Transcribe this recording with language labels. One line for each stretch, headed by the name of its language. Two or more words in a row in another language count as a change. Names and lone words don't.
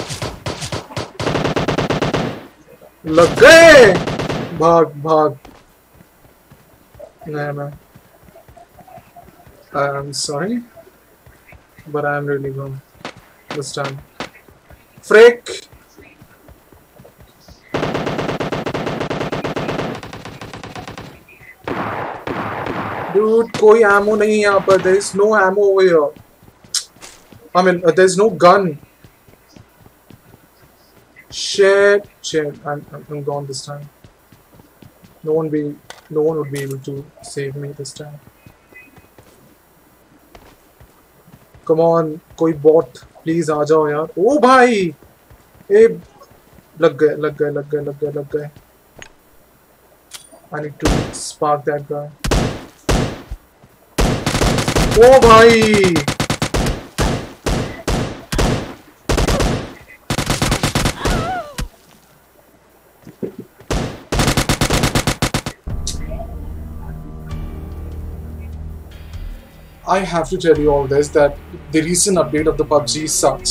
Hindi: लग गए भाग भाग नहीं
English: I'm sorry but I'm really wrong this time frick dude
Hindi: कोई ammo नहीं है यहाँ पर
English: there is no ammo over here I mean there's no gun shit I'm gone this time no one would be able to save me this time come on
Hindi: कोई
English: bot please
Hindi: आ जाओ यार ओ भाई ए लग गए
English: I need to spark that guy
Hindi: ओ भाई
English: I have to tell you all this that the recent update of the PUBG sucks.